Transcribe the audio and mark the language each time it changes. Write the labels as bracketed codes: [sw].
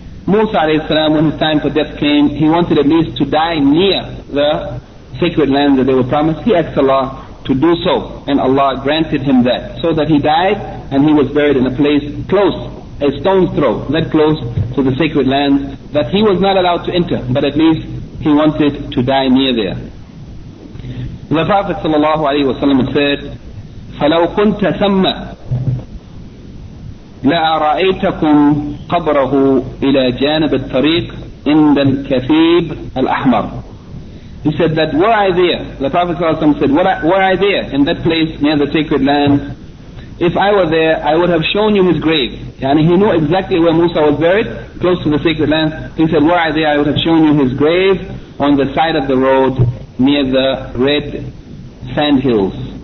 [en] Musa alayhi salam, when his time for death came, he wanted at least to die near the sacred land that they were promised. He asked Allah to do so, and Allah granted him that, so that he died and he was buried in a place close, a stone's throw, that close to the sacred land that he was not allowed to enter, but at least he wanted to die near there. The Prophet sallallahu alayhi wa sallam said, [ar] فَلَوْ كُنْتَ ثَمَّ لَأَرَأَيْتَكُمْ قَبْرَهُ إِلَى جَانِبِ الطَّرِيقِ عِنْدَ الْكَثِيبِ الْأَحْمَرِ. [en] He said that, were I there, the Prophet ﷺ said, were I there in that place near the sacred land, if I were there, I would have shown you his grave. And he knew exactly where Musa was buried, close to the sacred land. He said, were I there, I would have shown you his grave on the side of the road near the red sand hills.